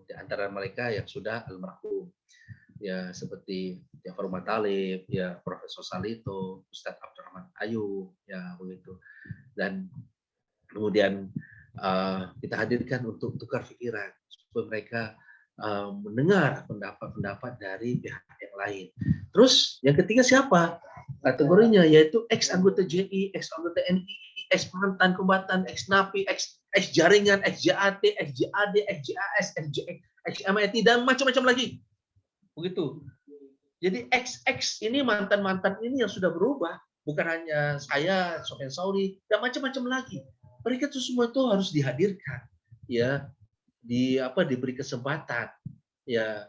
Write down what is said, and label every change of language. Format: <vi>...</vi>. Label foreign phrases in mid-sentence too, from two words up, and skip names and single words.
<id>Di antara mereka yang sudah almarhum ya seperti Jafar Matalib, ya Profesor Salito, Ustadz Abdurrahman Ayub, ya begitu. Dan kemudian kita hadirkan untuk tukar pikiran supaya mereka mendengar pendapat-pendapat dari pihak yang lain. Terus yang ketiga siapa? Kategorinya yaitu ex anggota JI, ex anggota NII, ex mantan kombatan, ex napi, ex jaringan, ex JAT, ex JAD, ex JAS, ex MIT dan macam-macam lagi. Begitu. Jadi ex ini mantan-mantan ini yang sudah berubah, bukan hanya saya, Sofyan Sauri dan macam-macam lagi. Mereka itu semua itu harus dihadirkan, ya, diberi kesempatan, ya.</id>